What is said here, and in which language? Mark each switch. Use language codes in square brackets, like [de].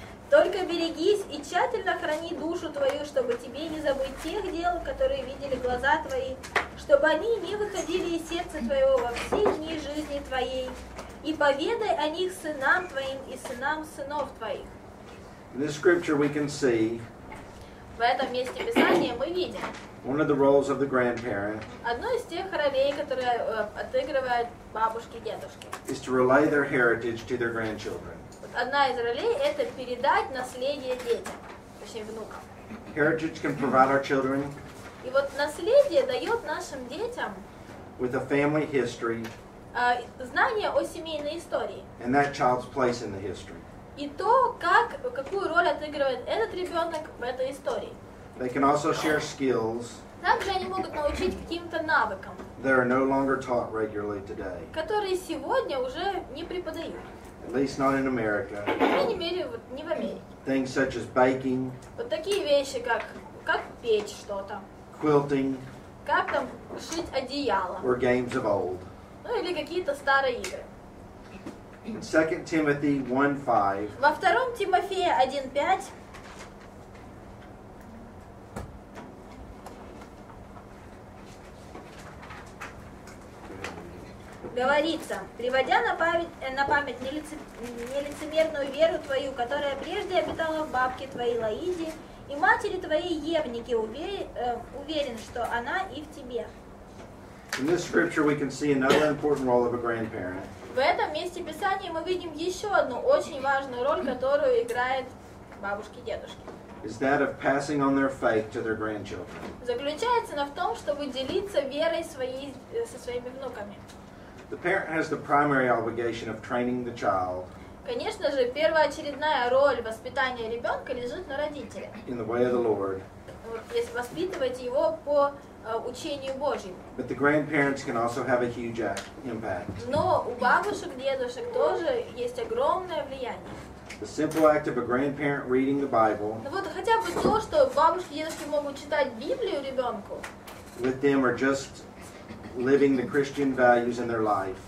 [ru] Только берегись и тщательно храни душу твою, чтобы тебе не забыть тех дел, которые видели глаза твои, чтобы они не выходили из сердца твоего во все дни жизни твоей, и поведай о них сынам твоим и сынам сынов твоих. [en] In this scripture we can see [ru] В этом месте Писания мы видим [en] one of the roles of the grandparent [ru] одну из тех ролей, которые отыгрывают бабушки и дедушки. [en] is to relay their heritage to their grandchildren. [ru] Одна из ролей – это передать наследие детям, точнее внукам. [en] Heritage can provide our children [ru] И вот наследие дает нашим детям [en] with a family history [ru] знание о семейной истории. [en] and that child's place in the history. [ru] И то, какую роль отыгрывает этот ребенок в этой истории. [en] They can also share skills [ru] Также они могут научить каким-то навыкам, [en] that are no longer taught regularly today, [ru] которые сегодня уже не преподают. [en] at least not in America. [ru] По крайней мере, вот не в Америке. [en] Things such as baking, [ru] Вот такие вещи, как печь что-то, [en] quilting, [ru] как там шить одеяло, [en] were games of old. [ru] ну или какие-то старые игры. [en] In 2 Timothy 1:5, [ru] Во 2 Тимофея 1:5 говорится, приводя на память нелицемерную веру твою, которая прежде обитала в бабке твоей Лаиде, и матери твоей Евнике, уверен, что она и в тебе. [en] in this scripture we can see another important role of a grandparent. [ru] В этом месте Писания мы видим еще одну очень важную роль, которую играет бабушки и дедушки. [en] Is that of passing on their faith to their grandchildren. [ru] Заключается она в том, чтобы делиться верой со своими внуками. [en] The parent has the primary obligation of training the child [ru] Конечно же, первоочередная роль воспитания ребенка лежит на родителях. [en] in the way of the Lord, [ru] Вот, если воспитывать его по учению Божьему. [en] but the grandparents can also have a huge impact. [ru] Но у бабушек, дедушек тоже есть огромное влияние. [en] The simple act of a grandparent reading the Bible [ru] Ну вот хотя бы то, что бабушки, дедушки могут читать Библию ребенку, [en] with them or just living the Christian values in their life